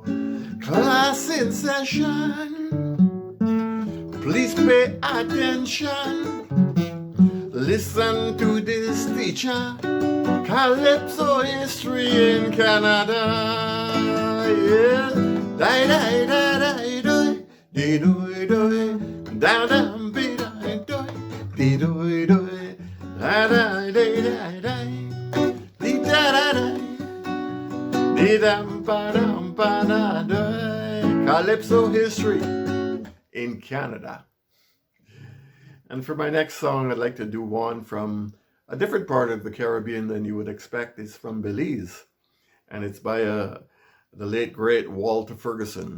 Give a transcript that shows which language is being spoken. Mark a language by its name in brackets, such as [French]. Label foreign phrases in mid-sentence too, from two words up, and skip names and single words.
[English] Class in session, please pay attention. Listen to this teacher. Calypso history in Canada. Yeah. Die, die, die, die, die. Dee doi doi. Da dum be die doi. Dee doi doi. Da da dee die die. Dee da da da. Dee dum ba da doi. Calypso history in Canada. And for my next song, I'd like to do one from a different part of the Caribbean than you would expect. It's from Belize, and it's by the late, great Walter Ferguson.